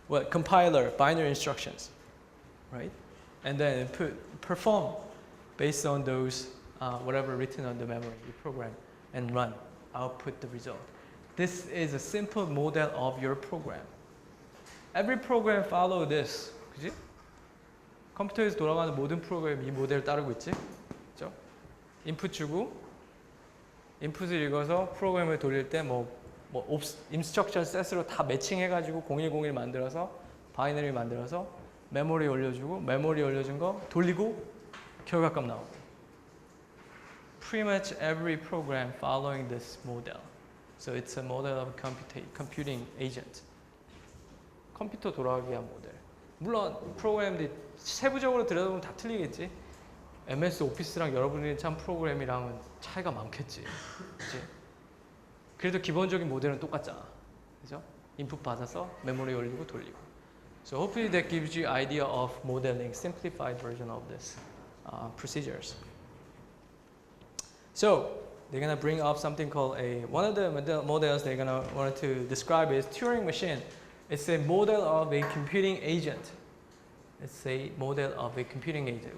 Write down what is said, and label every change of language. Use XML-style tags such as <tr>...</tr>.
<en>Compiler, binary instructions, right? And then perform based on those, whatever written on the memory, you program and run, output the result. This is a simple model of your program. Every program follow this.</en> <ko>그지? 컴퓨터에서 돌아가는 모든 프로그램이 이 모델을 따르고 있지. 그죠? 인풋 주고, 인풋을 읽어서 프로그램을 돌릴 때 instruction set으로 다 매칭해가지고 0101 만들어서, 바이너리 만들어서, 메모리 올려주고, 메모리 올려준 거 돌리고, 결과값 나오고.</ko> <en>Pretty much every program following this model. So it's a model of computing agent.</en> <ko>컴퓨터 돌아가기 위한 모델. 물론 프로그램들이 세부적으로 들여다보면 다 틀리겠지. MS 오피스랑 여러분이 참 프로그램이랑은 차이가 많겠지. 그치? 그래도 기본적인 모델은 똑같잖아. 그죠? 인풋 받아서 메모리 올리고 돌리고.</ko> <en>So hopefully that gives you idea of modeling, simplified version of this procedures. So they're gonna bring up something called one of the models they're gonna want to describe is Turing machine. It's a model of a computing agent. It's a model of a computing agent.</en>